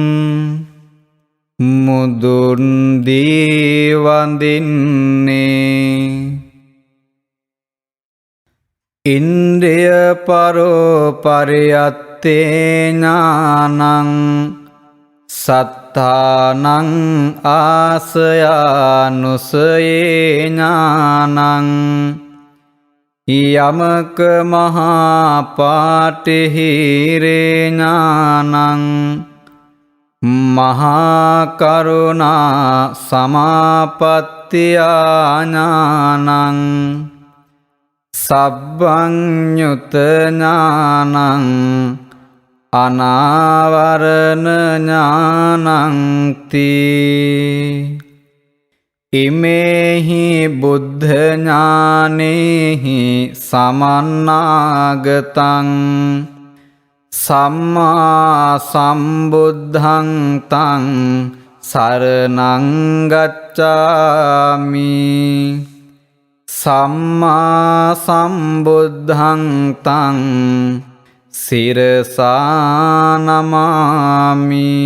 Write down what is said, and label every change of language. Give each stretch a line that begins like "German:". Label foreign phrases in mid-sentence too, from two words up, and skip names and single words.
Sinhala: මුදුන් දී වඳින්නේ
Pali: ඉන්ද්‍රිය පරෝපරියත්තේ ඥානං සත්තානං ආසයානුසයේ ඥානං යමක මහා පාටිහිරේ ඥානං මහා කරුණා සමාපත්තියා ඥානං සබ්බඤ්ඤුත ඥානං අනාවරණ ඥානං තී ඉමේහි බුද්ධ ඥානේහි සමන්නාගතං සම්මා සම්බුද්ධං තං සරණං ගච්ඡාමි සම්මා සම්බුද්ධං තං සිරසා නමාමි.